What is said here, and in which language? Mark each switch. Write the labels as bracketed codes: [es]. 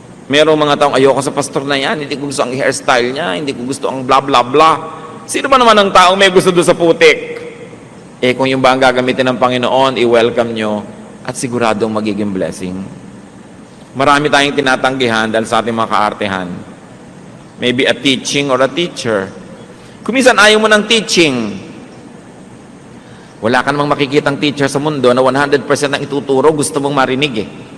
[tl] Merong mga taong ayoko sa pastor na yan, hindi ko gusto ang hairstyle niya, hindi ko gusto ang bla bla bla. Sino ba naman ang taong may gusto doon sa putik? Kung yung ba ang gagamitin ng Panginoon, i-welcome nyo at siguradong magiging blessing. Marami tayong tinatanggihan dahil sa ating mga kaartehan. [en] Maybe a teaching or a teacher. [tl] Kung minsan ayaw mo ng teaching, wala ka namang makikitang teacher sa mundo na 100% ang ituturo, gusto mong marinig eh.